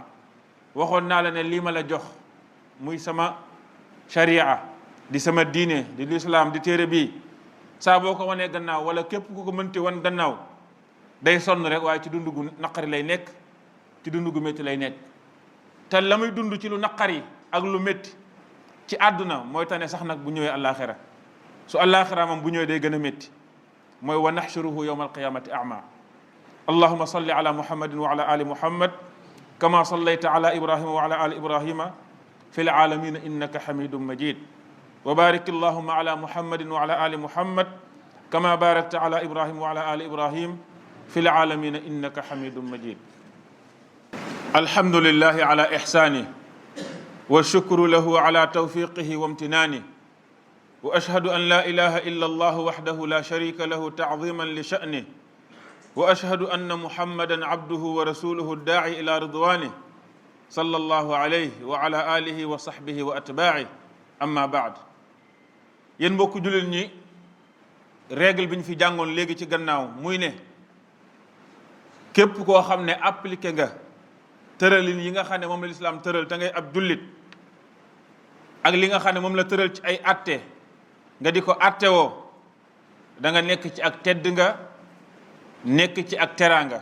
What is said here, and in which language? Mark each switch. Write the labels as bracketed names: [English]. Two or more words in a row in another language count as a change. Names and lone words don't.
[Wolof] waxoon naa la ne lii ma la jox muy sama sharia di sama diine di lislaam di téere bii saa boo ko wanee gannaaw wala képp ku ko mënti wan gannaaw day sonn rek waaye ci dund gu naqari lay nekk, ci dund gu métti lay nekk. te la muy dund ci lu naqari ak lu métti ci àdduna mooy tane sax nag bu ñëwee àllaaxira. su àllaaxira moom bu ñëwee day gën a métti, mooy [Arabic] ونحشره يوم القيامة أعمى. اللهم صل على محمد وعلى آل محمد كما صليت على إبراهيم وعلى آل إبراهيم في العالمين إنك حميد مجيد. وبارك اللهم على محمد وعلى آل محمد كما باركت على إبراهيم وعلى آل إبراهيم في العالمين إنك حميد مجيد. الحمد لله على إحسانه والشكر له على توفيقه وامتنانه وأشهد أن لا إله إلا الله وحده لا شريك له تعظيما لشأنه وأشهد أن محمدا عبده ورسوله الداعي إلى رضوانه صلى الله عليه وعلى آله وصحبه وأتباعه أما بعد. [Wolof] yéen mbokku jullit ñi, règle bi ñu fi jàngoon léegi ci gannaaw muy ne képp koo xam ne appliqué nga tëralin yi nga xam ne moom la lislaam tëral te ngay ab jullit ak li nga xam ne moom la tëral ci ay atte nga di ko attewoo da nga nekk ci ak tedd nga, nekk ci ak teraanga.